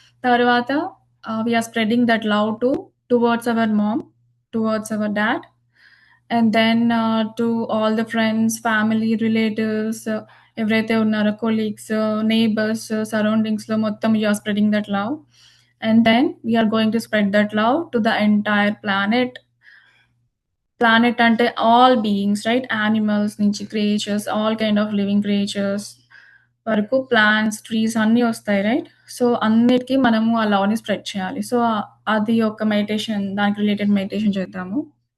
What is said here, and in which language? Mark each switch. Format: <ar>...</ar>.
<en>తర్వాత we are spreading that love towards our mom, towards our dad and then to all the friends, family, relatives</en> <te>ఎవరైతే ఉన్నారో</te> <en>Colleagues, neighbours, సరౌండింగ్స్‌లో మొత్తం you are spreading that love. And then we are going to spread that love to the entire planet. Planet అంటే all beings right? Animals నుంచి creatures, all kind of living creatures వరకు plants, trees</en> <te>అన్నీ ఒస్తాయి</te> <en>Right?</en> <te>So, అన్నిటికి మనము ఆ లవ్‌ని spread చేయాలి. సో, అది ఒక మెడిటేషన్ దానికి రిలేటెడ్ మెడిటేషన్ చేద్దాము.</te>